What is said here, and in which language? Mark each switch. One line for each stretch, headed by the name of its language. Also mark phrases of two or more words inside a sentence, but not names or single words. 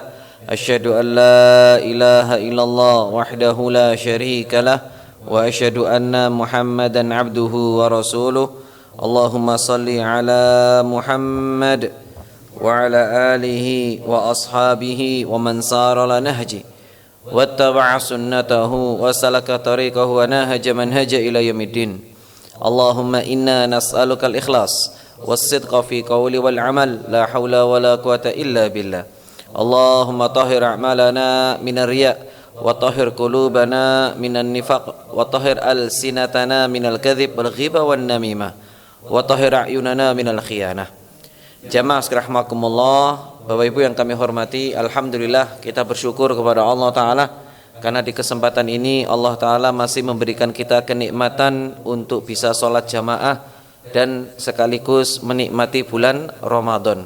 Arabic: أشهد أن لا إله إلا الله وحده لا شريك له وأشهد أن محمدا عبده ورسوله. اللهم صل على محمد وعلى آله وأصحابه ومن سار على نهجه واتبع سنته وسلك طريقه ونهج منهجه إلى يوم الدين. اللهم إنا نسألك الإخلاص والصدق في القول والعمل لا حول ولا قوة إلا بالله. اللهم طهر أعمالنا من الرياء وطهر قلوبنا من النفاق وطهر ألسنتنا من الكذب والغيبة والنميمة وطهر أعيننا من الخيانة.
Indonesian: Jamaah sekalian rahimakumullah, Bapak Ibu yang kami hormati, alhamdulillah kita bersyukur kepada Allah Ta'ala karena di kesempatan ini Allah Ta'ala masih memberikan kita kenikmatan untuk bisa sholat jamaah dan sekaligus menikmati bulan Ramadan.